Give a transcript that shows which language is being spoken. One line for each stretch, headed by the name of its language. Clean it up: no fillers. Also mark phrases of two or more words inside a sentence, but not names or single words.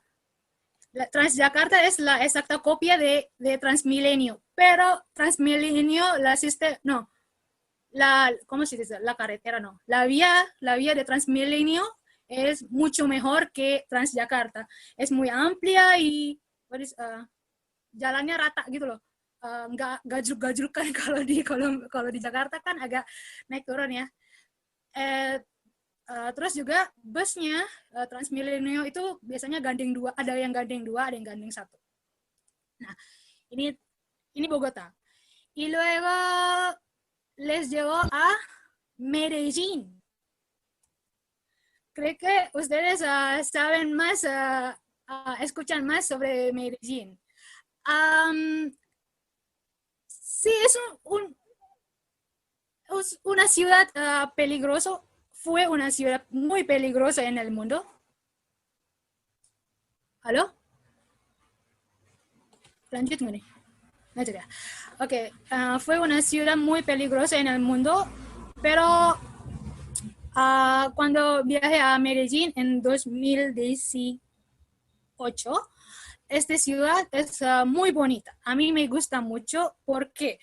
Spanish: Transjakarta es la exacta copia de Transmilenio, pero Transmilenio ¿cómo se dice? La carretera no. La vía de Transmilenio es mucho mejor que Transjakarta. Es muy amplia y
Indonesian: jalannya rata gitu loh. Nggak gajruk-gajrukan kalau di Jakarta kan agak naik turun ya. Terus juga busnya Transmilenio itu biasanya gandeng dua, ada yang gandeng dua, ada yang gandeng satu. Nah, ini Bogotá.
Spanish: Y luego les llevo a Medellín. Creo que ustedes saben más, escuchan más sobre Medellín. Sí, es una ciudad peligrosa. Fue una ciudad muy peligrosa en el mundo. ¿Aló?
Indonesian: Lanjut nggak nih? Lanjut ya. Oke,
Spanish: fue una ciudad muy peligrosa en el mundo, pero cuando viajé a Medellín en 2018, esta ciudad es muy bonita. A mí me gusta mucho. ¿Por qué?